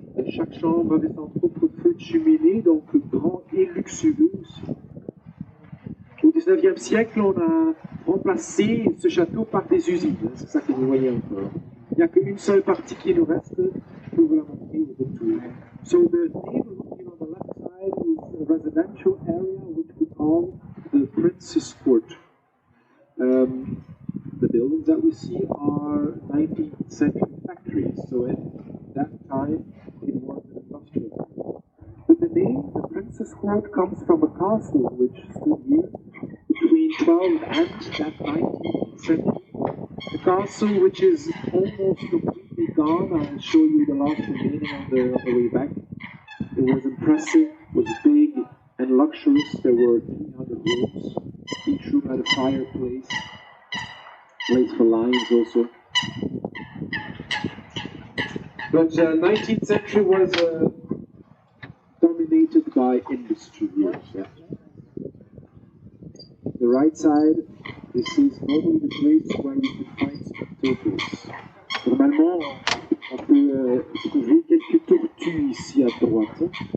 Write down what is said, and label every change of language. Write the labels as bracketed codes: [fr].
[fr] Chaque chambre avait son propre feu de cheminée, donc grand et luxueux aussi. Au 19e siècle, on a remplacé ce château par des usines. C'est ça que vous voyez encore. Il n'y a qu'une seule partie qui nous reste pour vous la montrer au retour. [en] So the neighborhood here on the left side is a residential area which we call the Prince's Court. The buildings that we see are 19th century factories. So at that time, it was an industrial. But the name, the Prince's Court, comes from a castle which stood here between 12th and that 19th century. The castle, which is almost completely gone, I will show you the last remaining on the way back. It was impressive, was big and luxurious. There were 300 rooms. Each room had a fireplace, place for lions also. But 19th century was dominated by industry here. Yeah. The right side, this is normally the place where you can find spectacles. [fr] Normalement, on peut trouver quelques tortues ici à droite.